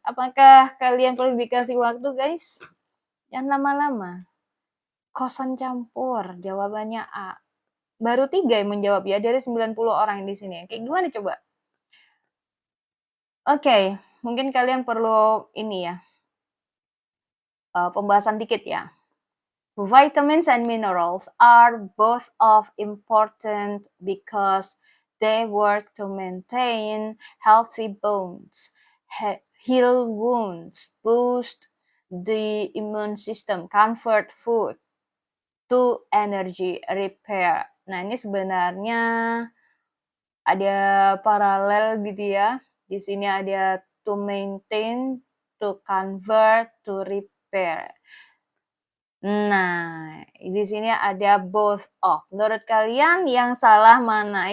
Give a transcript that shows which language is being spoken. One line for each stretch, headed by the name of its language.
Indonesian: Apakah kalian perlu dikasih waktu, guys? Jangan lama-lama. Kosan campur, jawabannya A. Baru 3 yang menjawab ya dari 90 orang di sini. Kayak gimana coba? Oke, mungkin kalian perlu ini ya, pembahasan dikit ya.
English: Vitamins and minerals are both of important because they work to maintain healthy bones, heal wounds, boost the immune system, comfort food, to energy repair.
Indonesian: Nah, ini sebenarnya ada paralel gitu ya. Di sini ada
English: to maintain, to convert, to repair.
Indonesian: Nah, di sini ada both of. Menurut kalian yang salah mana?